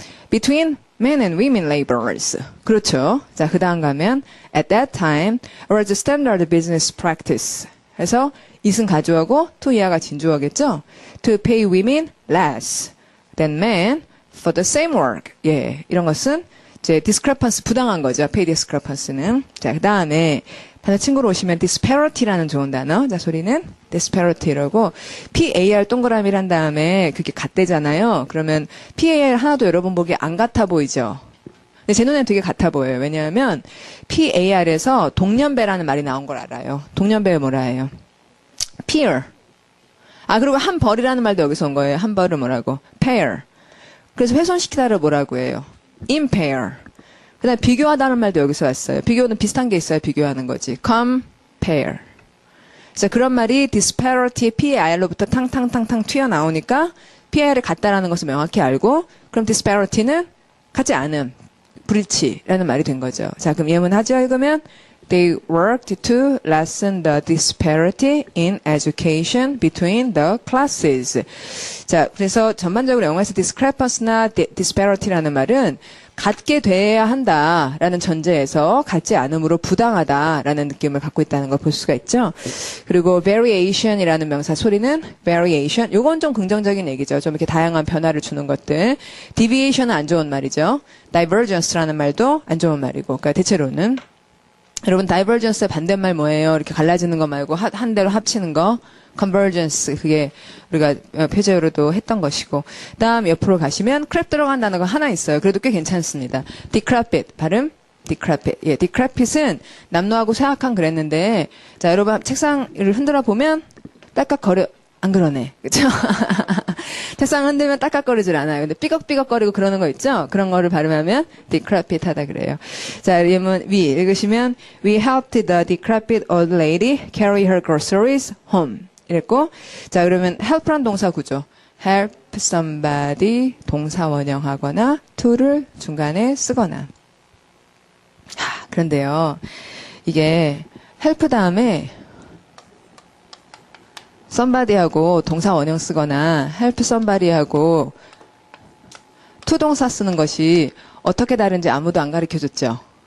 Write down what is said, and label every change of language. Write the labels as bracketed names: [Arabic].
[English] Between men and women laborers. [Korean] 그렇죠. 자, 그 다음 가면 [English] at that time was standard business practice. [Korean] 그래서 is은 가주어고 to 이하가 진주어겠죠. [English] To pay women less than men for the same work. [Korean] 예, 이런 것은 이제 discrepancy 부당한 거죠. [English] pay discrepancy는. [Korean] 자, 그 다음에 단어 친구로 오시면 disparity라는 좋은 단어. 자, 소리는 disparity라고 PAR 동그라미란 다음에 그게 같대잖아요. 그러면 PAR 하나도 여러분 보기에 안 같아 보이죠. 근데 제 눈에는 되게 같아 보여요. 왜냐하면 PAR에서 동년배라는 말이 나온 걸 알아요. 동년배 뭐라 해요? peer. 그리고 한 벌이라는 말도 여기서 온 거예요. 한 벌은 뭐라고? pair. 그래서 훼손시키다를 뭐라고 해요? [English] impair. [Korean] 그 다음에 비교하다는 말도 여기서 왔어요. 비교는 비슷한 게 있어요. 비교하는 거지. compare. 그래서 그런 말이 disparity의 PAR로부터 탕탕탕탕 튀어나오니까 PAR을 같다라는 것을 명확히 알고 그럼 disparity는 같지 않음, 불일치라는 말이 된 거죠. 자, 그럼 예문 하죠. 읽으면 [English] They worked to lessen the disparity in education between the classes. [Korean] 자, 그래서 전반적으로 영어에서 discrepancy나 disparity라는 말은 같게 돼야 한다라는 전제에서 같지 않음으로 부당하다라는 느낌을 갖고 있다는 걸 볼 수가 있죠. 그리고 variation이라는 명사 소리는 variation. 요건 좀 긍정적인 얘기죠. 좀 이렇게 다양한 변화를 주는 것들. deviation은 안 좋은 말이죠. divergence라는 말도 안 좋은 말이고. 그러니까 대체로는 여러분 divergence의 반대말 뭐예요? 이렇게 갈라지는 거 말고 한 대로 합치는 거. convergence 그게 우리가 표제어로도 했던 것이고 다음 옆으로 가시면 crap 들어간 단어가 하나 있어요. 그래도 꽤 괜찮습니다. [English] decrepit 발음 decrepit. [Korean] 예, decrepit은 남노하고 쇠약한 그랬는데 자 여러분 책상을 흔들어 보면 딸깍거려 안 그러네. 그쵸? 책상 흔들면 딸깍거리질 않아요. 근데 삐걱삐걱거리고 그러는 거 있죠? 그런 거를 발음하면 decrepit 하다 그래요. 자, 예문 위 읽으시면 [English] We helped the decrepit old lady carry her groceries home. [Korean] 이랬고 자, 그러면 help란 동사 구조. help somebody 동사 원형하거나 to를 중간에 쓰거나. 그런데요. 이게 help 다음에 somebody하고 동사 원형 쓰거나 help somebody하고 to 동사 쓰는 것이 어떻게 다른지 아무도 안 가르쳐줬죠.